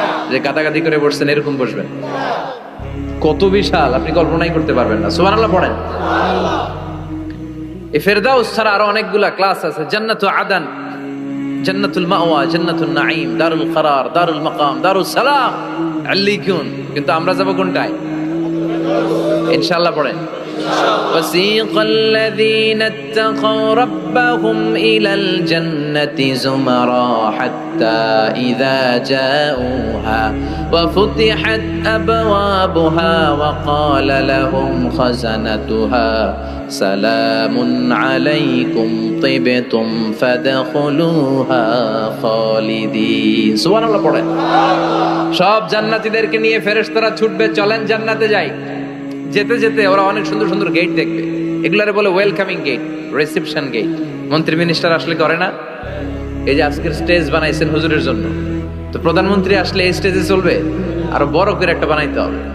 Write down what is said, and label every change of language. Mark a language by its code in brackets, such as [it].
[bn] যে কাটাকাটি করে বসছেন এরকম বসবেন। কত বিশাল, আপনি কল্পনাই করতে পারবেন না। সুবহানাল্লাহ পড়েন। এই ফেরদাউস ছাড়া আরো অনেকগুলা ক্লাস আছে। জান্নাতুল আদান, জান্নাতুল মাওয়া, জান্নাতুন নাঈম, দারুল করার, দারুল মাকাম, দারুস সালাম, আল্লিকুন। কিন্তু আমরা যাব কোনটায়? ইনশাআল্লাহ পড়েন। [ar] وسيق الذين اتقوا ربهم إلى الجنة زمرا حتى إذا جاءوها وفتحت أبوابها وقال لهم خزنتها سلام عليكم طبتم فادخلوها خالدين। [bn] সুবহানাল্লাহ পড়েন। সব জান্নাতীদেরকে নিয়ে ফেরেশতারা ছুটবে, চলেন জান্নাতে যাই। যেতে যেতে ওরা অনেক সুন্দর সুন্দর গেট দেখবে। এগুলারে বলে ওয়েলকামিং গেট, রিসেপশন গেট। মন্ত্রী মিনিস্টার আসলে করে না? এই যে আজকের স্টেজ বানাইছেন হুজুরের জন্য, তো প্রধানমন্ত্রী আসলে এই স্টেজে চলবে, আরো বড় করে একটা বানাইতে হবে।